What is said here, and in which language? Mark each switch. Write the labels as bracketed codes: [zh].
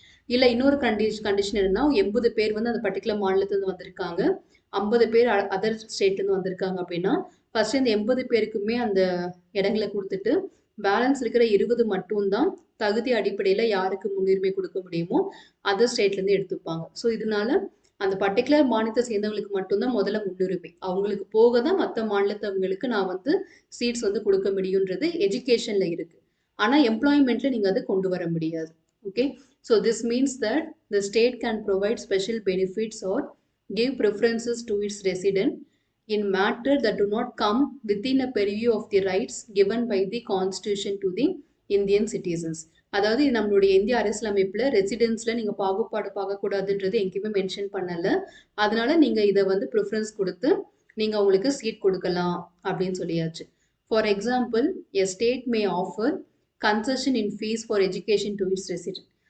[ta] இல்லை இன்னொரு கண்டிஷன் என்னன்னா 80 பேர் வந்து அந்த பர்டிகுலர் மாநிலத்திலேருந்து வந்திருக்காங்க, 50 பேர் அதர் ஸ்டேட்லேருந்து வந்திருக்காங்க அப்படின்னா ஃபர்ஸ்ட் இந்த 80 பேருக்குமே அந்த இடங்களை கொடுத்துட்டு பேலன்ஸ் இருக்கிற 20 மட்டும்தான் தகுதி அடிப்படையில் யாருக்கு முன்னுரிமை கொடுக்க முடியுமோ அதர் ஸ்டேட்லேருந்து எடுத்துப்பாங்க. ஸோ இதனால அந்த பர்டிகுலர் மாநிலத்தை சேர்ந்தவங்களுக்கு மட்டும்தான் முதல்ல முன்னுரிமை. அவங்களுக்கு போக தான் மற்ற மாநிலத்தவங்களுக்கு நான் வந்து சீட்ஸ் வந்து கொடுக்க முடியுன்றது எஜுகேஷன்ல இருக்கு. ஆனால் எம்ப்ளாய்மெண்ட்ல நீங்க அதை கொண்டு வர முடியாது. [en] Okay, so this means that the state can provide special benefits or give preferences to its resident in matter that do not come within a purview of the rights given by the constitution to the Indian citizens. [ta] அதாவது நம்மளுடைய இந்திய அரசியலமைப்புல ரெசிடென்ஸ்ல நீங்க பாகுபாடு பார்க்கக்கூடாதுன்றது எங்கேயுமே mention பண்ணல. அதனால நீங்க இதை வந்து ப்ரிஃபரன்ஸ் கொடுத்து நீங்க அவங்களுக்கு சீட் கொடுக்கலாம் அப்படின்னு சொல்லியாச்சு. [en] For example, a state may offer concession in fees for education to its resident.